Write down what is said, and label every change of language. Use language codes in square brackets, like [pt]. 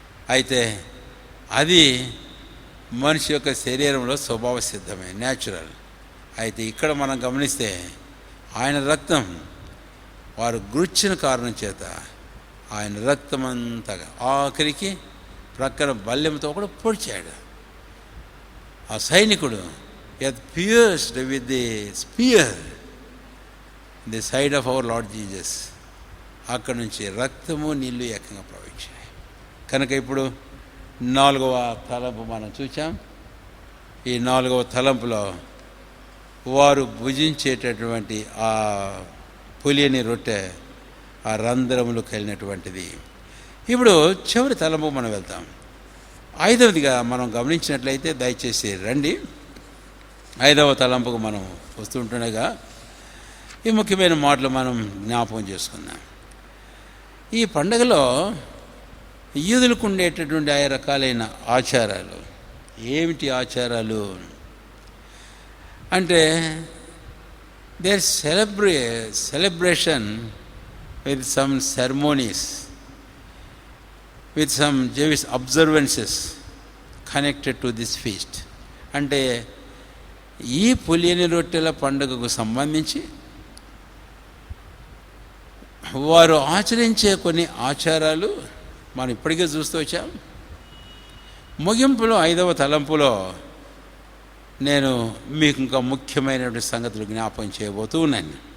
[te] అయితే అది మనిషి యొక్క శరీరంలో స్వభావ సిద్ధమే, న్యాచురల్. అయితే ఇక్కడ మనం గమనిస్తే ఆయన రక్తం వారు గుర్చిన కారణం చేత ఆయన రక్తమంతగా ఆఖరికి ప్రక్కన బల్లెంతో కూడా పొడిచాడు. ఆ సైనికుడు [en] pierced with the spear in the side of our Lord Jesus. [te] అక్కడి నుంచి రక్తము నీళ్లు ఏకంగా ప్రవహించాయి. కనుక ఇప్పుడు 4వ తలంపు మనం చూసాం. ఈ 4వ తలంపులో వారు భుజించేటటువంటి ఆ పులియని రొట్టె ఆ రంధ్రములు కలిగినటువంటిది. ఇప్పుడు చివరి తలంపు మనం వెళ్తాం. 5వదిగా మనం గమనించినట్లయితే, దయచేసి రండి, 5వ తలంపుకు మనం వస్తుంటుండగా ఈ ముఖ్యమైన మాటలు మనం జ్ఞాపకం చేసుకుందాం. ఈ పండుగలో యూదులకు ఉండేటటువంటి ఆయా రకాలైన ఆచారాలు. ఏమిటి ఆచారాలు అంటే, [en] Their celebration with some ceremonies, with some Jewish observances connected to this feast. [te] అంటే ఈ పులియని రొట్టెల పండుగకు సంబంధించి వారు ఆచరించే కొన్ని ఆచారాలు మనం ఇప్పటికే చూస్తూ వచ్చాం. ముగింపులో 5వ తలంపులో నేను మీకు ఇంకా ముఖ్యమైనటువంటి సంగతులు జ్ఞాపకం చేయబోతూ ఉన్నాను.